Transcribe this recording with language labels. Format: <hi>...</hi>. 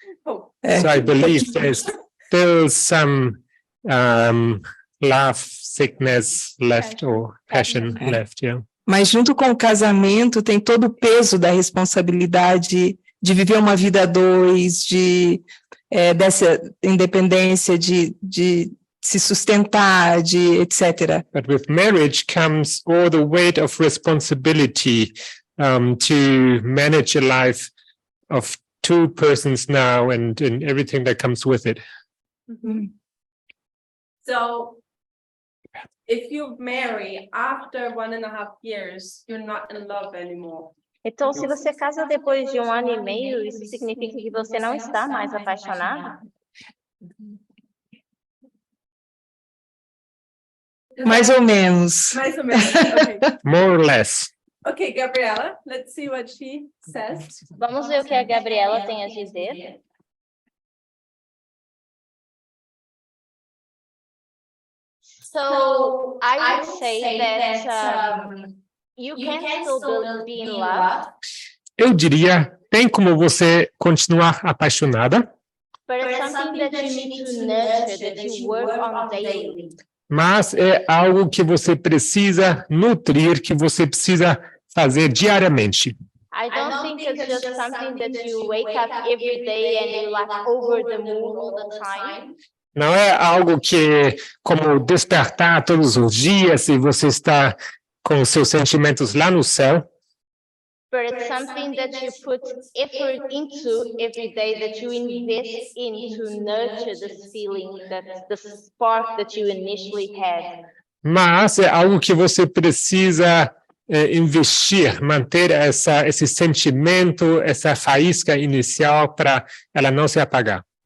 <en>Oh, So I believe there's still some love, sickness left or passion Passion. left, yeah.</en> <pt>Mas junto com o casamento tem todo o peso da responsabilidade de viver uma vida a dois, dessa independência, de se sustentar, de etc.</pt> <en>But with marriage comes all the weight of responsibility to manage a life of two persons now and everything that comes with it. so if you marry after 1.5 years, you're not in love anymore.</en> <pt>Então, se você casa depois de 1 ano e meio, isso significa que você não está mais apaixonado? Mais ou menos. Mais ou menos.</pt> <en>Okay. More or less. Okay, Gabriella, let's see what she says.</en> <pt>Vamos ver o que a Gabriela tem a dizer.</pt> <en>So, I would say that you can still be in love,</en> <pt>Eu diria, tem como você continuar apaixonada,</pt> <en>but it's something that you need to nurture, that you work on daily.</en> <pt>mas é algo que você precisa nutrir, que você precisa fazer diariamente.</pt> <en>I don't think it's just something that you wake up every day and you're like over the moon all the time.</en> <pt>Não é algo que, como despertar todos os dias e você está com os seus sentimentos lá no céu,</pt> <en>But it's something that you put effort into every day, that you invest in to nurture this feeling, that the spark that you initially had.</en> <pt>mas é algo que você precisa investir, manter esse sentimento, essa faísca inicial para ela não se apagar.</pt>